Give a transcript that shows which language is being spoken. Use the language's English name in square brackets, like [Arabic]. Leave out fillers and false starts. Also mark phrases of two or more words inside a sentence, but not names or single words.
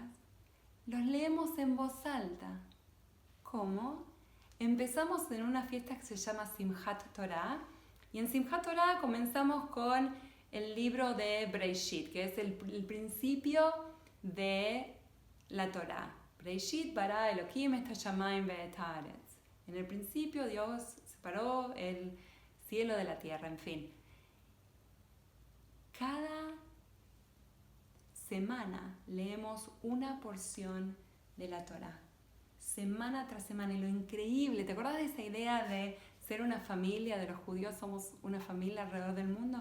[Spanish] Los leemos en voz alta. ¿Cómo? Empezamos en una fiesta que se llama Simchat Torah, y en Simchat Torah comenzamos con el libro de Breishit, que es el principio de la Torah. [Hebrew] בראשית ברא אלהים את השמים ואת הארץ. [Spanish] En el principio Dios separó el cielo de la tierra, en fin. Cada semana leemos una porción de la Torá, semana tras semana. Y lo increíble, ¿te acuerdas de esa idea de ser una familia, de los judíos somos una familia alrededor del mundo?